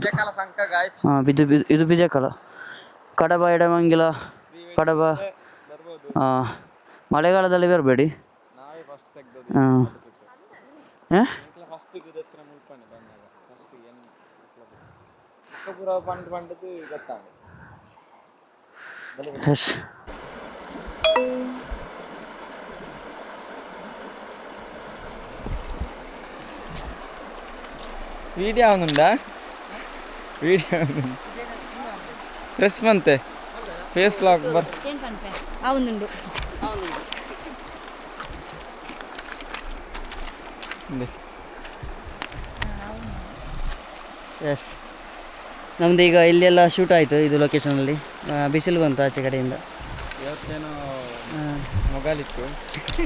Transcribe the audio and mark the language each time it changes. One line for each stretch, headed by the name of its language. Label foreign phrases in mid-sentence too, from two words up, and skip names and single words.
Kannada: ಹಾಂ, ಇದು ಬಿಜೆಕಲ, ಕಡಬ, ಎಡಮಂಗಿಲ, ಕಡಬ. ಹಾಂ, ಮಳೆಗಾಲದಲ್ಲಿ ಬರಬೇಡಿ. ಹಾಂ, ಎಸ್.
Malayalam: വീഡിയോ ആവുന്നുണ്ടാ? വീഡിയോ പ്ലസ് മന്ത് ഫേസ് ലോക്ക് ആവുന്നുണ്ട്.
Kannada: ಎಸ್, ನಮ್ಮದು ಈಗ ಇಲ್ಲೆಲ್ಲ ಶೂಟ್ ಆಯಿತು. ಇದು ಲೊಕೇಶನಲ್ಲಿ ಬಿಸಿಲು ಬಂತು ಆಚೆ ಕಡೆಯಿಂದ. ಇವತ್ತೇನೋ ಮೊಗಾಲಿತ್ತು.